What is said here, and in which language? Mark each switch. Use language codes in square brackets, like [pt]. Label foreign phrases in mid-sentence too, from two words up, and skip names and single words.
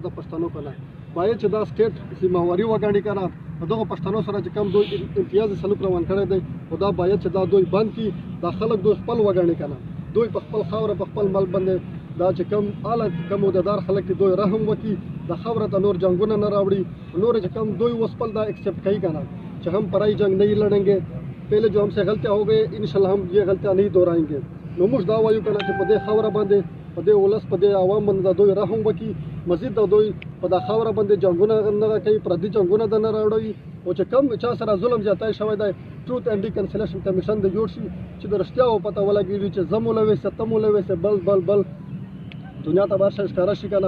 [ps] د پښتنو که نه باید چې دا سټیټ ذمهواري وګڼي که نه په دغو پښتنو سره چې کوم دوی امتیازي سلوک روان کړی دی او دا باید چې دا دوی بند کړي، دا خلک دوی خپل وګڼي که نه دوی په خپل خاوره په خپل ملک باندې دا چې کوم اعلی کوم عہدیدار خلک دي دوی رحم وکړي، د خاوره ته نور جنګونه نه راوړي، نور چې کوم دوی اوس خپل دا ایکسیپټ کوي که نه چې [ur] ہم پرائی جنگ نہیں لڑیں گے، پہلے جو ہم سے غلطیاں ہو گئی ان شاء اللہ ہم یہ غلطیاں نہیں دہرائیں گے. [ps] نو موږ دا وایو که نه چې په دې خاوره باندې په دې ولس په دې عوام باندې دا دوی رحم وکړي، مزید دا دوی په دا خاوره باندې جنګونه نه کوي، پردي جنګونه د نه راوړوي، او چې کم چا سره ظلم زیاتی شوی دی [en] truth and reconciliation commission [ps] د جوړ شي چې د رښتیاو پته ولګېږي چې زه مو لویسې ته مو لویسې بل دنیا ته به هر شی ښکاره شي که نه.